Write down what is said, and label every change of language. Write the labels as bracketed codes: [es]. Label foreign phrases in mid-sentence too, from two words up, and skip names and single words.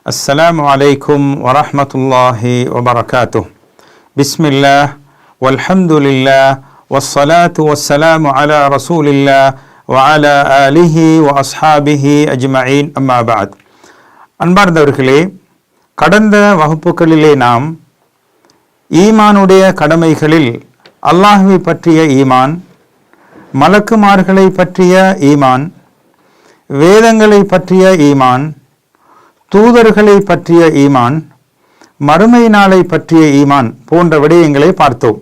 [ar] السلام عليكم ورحمة الله وبركاته. بسم الله والحمد لله والصلاة والسلام على رسول الله وعلى آله وأصحابه أجمعين أما بعد. [ta] அன்பார்ந்தவர்களே, கடந்த வகுப்புகளிலே நாம் ஈமானுடைய கடமைகளில் அல்லாஹ்வை பற்றிய ஈமான், மலக்குமார்களை பற்றிய ஈமான், வேதங்களை பற்றிய ஈமான், தூதர்களை பற்றிய ஈமான், மறுமை நாளை பற்றிய ஈமான் போன்ற விடயங்களை பார்த்தோம்.